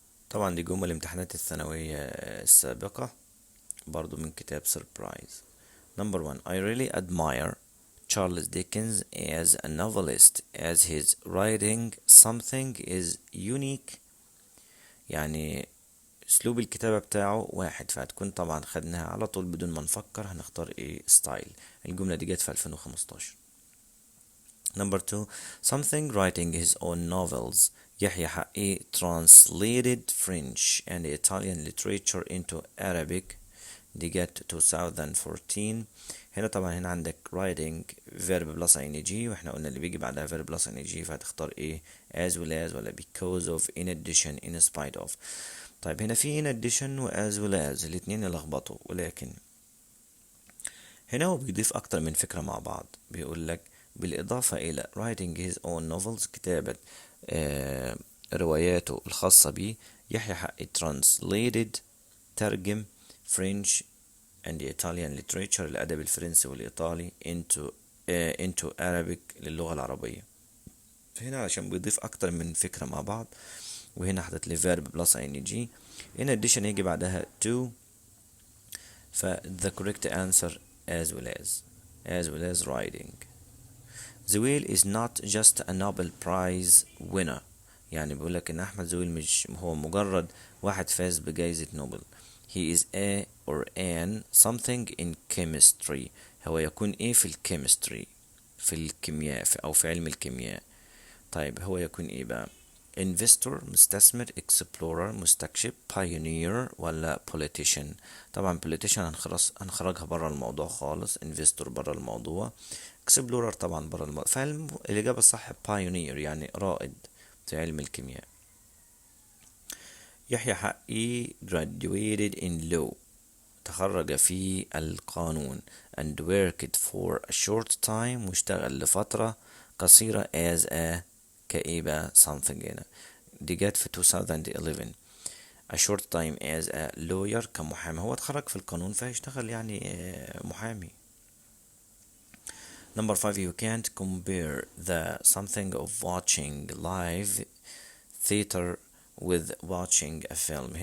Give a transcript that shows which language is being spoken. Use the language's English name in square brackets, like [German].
[Arabic] طبعا دي جمل امتحانات الثانوية السابقة برضو من كتاب سربرايز. [English] Number 1. I really admire Charles Dickens as a novelist as his writing something is unique. [Arabic] يعني اسلوب الكتابة بتاعه واحد، فهتكون طبعا خدناها على طول بدون ما نفكر، هنختار ايه ستايل. الجملة دي جت في 2015. [English] Number 2. Something writing his own novels. يحيى حقي translated French and Italian literature into Arabic. [Arabic] دي جت 2014. هنا طبعا هنا عندك writing [English] verb plus ing، [Arabic] واحنا قلنا اللي بيجي بعدها verb plus ing، فهتختار ايه [English] as well as [Arabic] ولا [English] because of in addition in spite of. [Arabic] طيب هنا في [English] in addition [Arabic] و [English] as well as [Arabic] الاتنين يلخبطوا، ولكن هنا هو بيضيف اكتر من فكرة مع بعض. بيقول لك بالاضافة الى [English] writing his own novels [Arabic] كتابة رواياته الخاصة بيه، يحيى حقي translated ترجم [English] French and Italian literature [Arabic] الأدب الفرنسي والإيطالي [English] into Arabic [Arabic] للغة العربية. هنا عشان بيضيف أكتر من فكرة مع بعض، وهنا حدث لي [English] verb plus ing. in addition [Arabic] يجي بعدها [English] to، the correct answer as well as writing. زويل is not just a Nobel Prize winner. [Arabic] يعني بيقولك إن أحمد زويل مش هو مجرد واحد فاز بجائزة نوبل. [English] He is a or an something in chemistry. [Arabic] هو يكون ايه في الكيمستري، في الكيمياء أو في علم الكيمياء. طيب هو يكون ايه بقى؟ investor مستثمر، explorer مستكشف، pioneer ولا politician. طبعا politician هنخرجها برا الموضوع خالص، investor برا الموضوع، explorer طبعا برا الموضوع. فالإجابة الصح pioneer يعني رائد في علم الكيمياء. [English] يحيى حقي graduated in law [Arabic] تخرج في القانون [English] and worked for a short time [Arabic] واشتغل لفترة قصيرة [English] as a كئيبة something هنا. [Arabic] دي جت في 2011. [English] a short time as a lawyer [Arabic] كمحامي، هو اتخرج في القانون فهيشتغل يعني محامي. [English] Number 5. You can't compare the something of watching live theater with watching a film.